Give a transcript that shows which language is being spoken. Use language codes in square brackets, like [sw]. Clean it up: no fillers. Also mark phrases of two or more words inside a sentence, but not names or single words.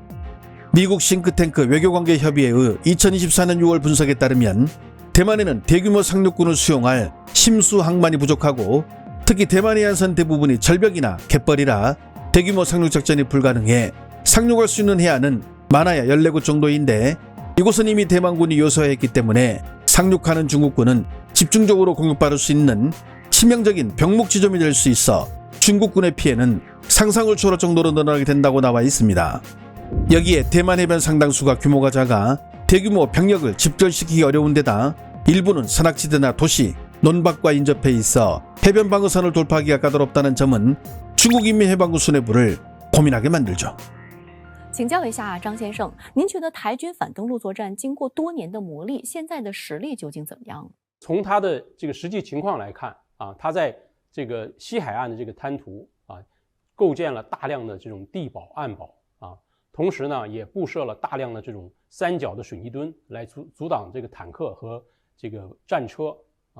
[ko] 미국 싱크탱크 외교관계협의회의 2024년 6월 분석에 따르면 대만에는 대규모 상륙군을 수용할 심수 항만이 부족하고 특히 대만의 해안선 대부분이 절벽이나 갯벌이라 대규모 상륙작전이 불가능해 상륙할 수 있는 해안은 많아야 14곳 정도인데 이곳은 이미 대만군이 요새화했기 때문에 상륙하는 중국군은 집중적으로 공격받을 수 있는 치명적인 병목 지점이 될 수 있어 중국군의 피해는 상상을 초월할 정도로 늘어나게 된다고 나와 있습니다. 여기에 대만 해변 상당수가 규모가 작아 대규모 병력을 집결시키기 어려운 데다 일부는 산악지대나 도시, 논밭과 인접해 있어 해변 방어선을 돌파하기가 까다롭다는 점은 중국 인민해방군 수뇌부를 고민하게 만들죠. [zh] 请教一下张先生，您觉得台军反登陆作战经过多年的磨砺，现在的实力究竟怎么样？从它的这个实际情况来看啊，它在这个西海岸的这个滩涂啊，构建了大量的这种地堡、岸堡啊，同时呢，也布设了大量的这种三角的水泥墩来阻挡这个坦克和这个战车啊。